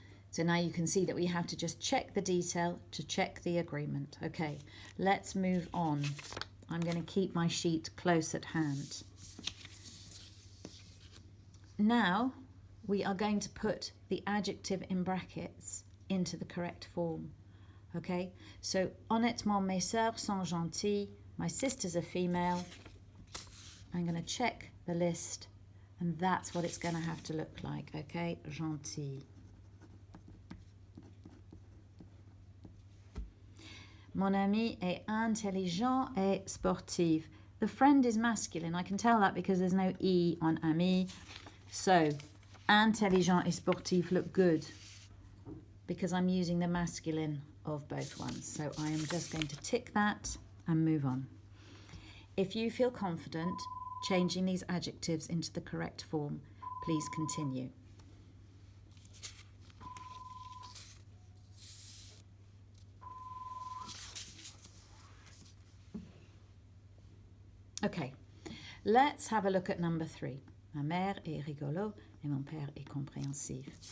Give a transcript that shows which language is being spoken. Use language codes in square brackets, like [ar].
[en] So now you can see that we have to just check the detail to check the agreement. Okay, let's move on. I'm going to keep my sheet close at hand. Now we are going to put the adjective in brackets into the correct form. Okay, so [fr] honnêtement, mes sœurs sont gentilles. [en] My sisters are female. I'm going to check the list, and that's what it's going to have to look like. Okay, gentil. [fr] Mon ami est intelligent et sportif. [en] The friend is masculine. I can tell that because there's no E on ami. So, [fr] intelligent et sportif [en] look good because I'm using the masculine of both ones. So I am just going to tick that and move on. If you feel confident changing these adjectives into the correct form, please continue. Okay, let's have a look at number 3. [fr] Ma mère est rigolo et mon père est compréhensif.